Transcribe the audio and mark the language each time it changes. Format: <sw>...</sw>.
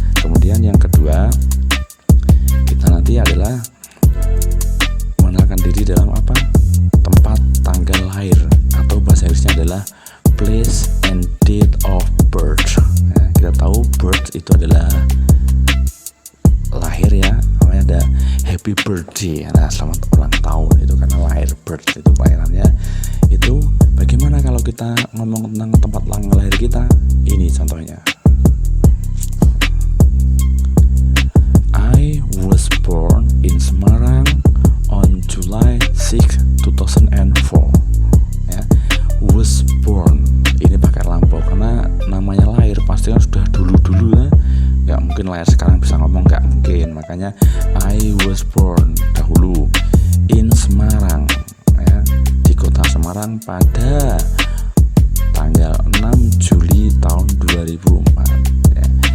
<id>Kemudian yang kedua kita nanti adalah mengenalkan diri dalam apa, tempat tanggal lahir, atau bahasa Inggrisnya adalah</id> <en>place and date of birth</en> <id>ya. Kita tahu birth itu adalah lahir ya, namanya ada happy birthday, nah selamat ulang tahun, itu karena lahir, birth itu kelahirannya. Itu bagaimana kalau kita ngomong tentang tempat tanggal lahir kita? Ini contohnya,</id> <en>I was born in Semarang on July 6, 2004 ya.</en> <id>Was born ini pakai lampau karena namanya lahir pasti kan sudah dulu ya. Nggak mungkin lahir sekarang bisa ngomong, nggak mungkin. Makanya</id> <en>I was born</en> <id>dahulu</id> <en>in Semarang</en> <id>ya, di kota Semarang pada tanggal 6 Juli tahun 2004 ya.</id>